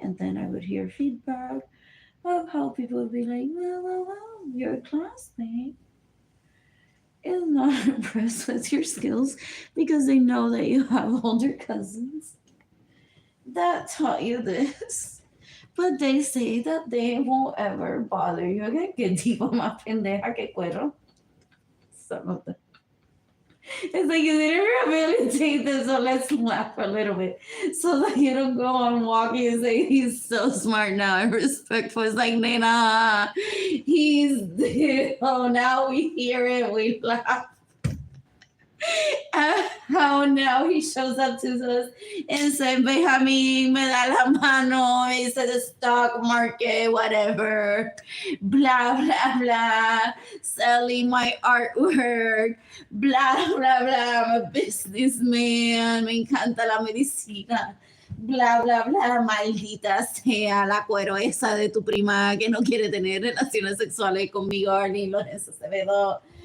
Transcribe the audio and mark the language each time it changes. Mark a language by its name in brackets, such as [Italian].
[English] And then I would hear feedback of how people would be like, well, your classmate is not impressed with your skills because they know that you have older cousins that taught you this. But they say that they won't ever bother you again. [Spanish] Que tipo más pendeja que cuero. [English] Some of them. It's like you didn't rehabilitate this, so let's laugh a little bit. So that you don't go on walking and say he's so smart now and respectful. It's like, Nena, he's oh now we hear it, we laugh. How now he shows up to us and said, Benjamin, [Spanish] me da la mano, [English] he said the stock market, whatever, blah, blah, blah, selling my artwork, blah, blah, blah, I'm a businessman, [Spanish] me encanta la medicina. Bla, bla, bla, maldita sea la cuero esa de tu prima que no quiere tener relaciones sexuales conmigo, Arlene Lorenzo Acevedo.